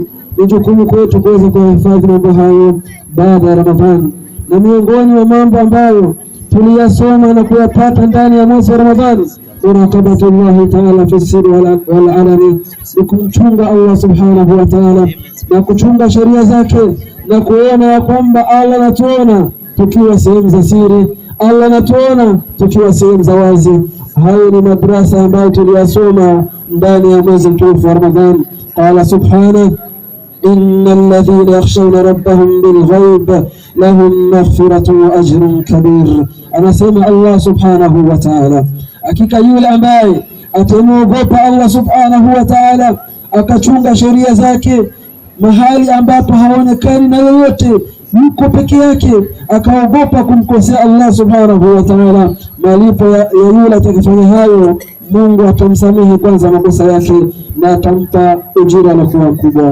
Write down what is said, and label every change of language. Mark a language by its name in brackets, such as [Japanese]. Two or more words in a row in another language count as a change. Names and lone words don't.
[Swahili] Ni jukumu kwetu kuweza kuhifadhi mambo hayo baada ya Ramadhani, na miongoni mwa mambo ambayo tuliyasoma na kuyapata ndani ya mwezi wa Ramadhani, [Arabic] مراقبة الله تعالى في السر والعلن, [Swahili] ni kumchunga Allah [Arabic] سبحانه وتعالى [Swahili] na kuchunga sheria zake na kuona ya kwamba Allah anatuona tukiwa sehemu za siri, Allah anatuona tukiwa sehemu za wazi. Hayo ni madrasa ambayo tuliyasoma ndani ya mwezi mtukufu wa Ramadhani. [Arabic] قال سبحانه إن الذين يخشون ربهم بالغيب لهم مغفرة وأجر كبير. أنا سمع الله سبحانه وتعالى [Swahili] hakika yule ambaye atamuogopa Allah [Arabic] سبحانه وتعالى [Swahili] akachunga sheria zake mahali ambapo haonekani na yoyote, yuko peke yake, akaogopa kumkosea Allah [Arabic] سبحانه وتعالى, [Swahili] malipo ya yule atakayefanya hayo, Mungu atamsamehe kwanza makosa yake na atampa ujira na kuwa kubwa.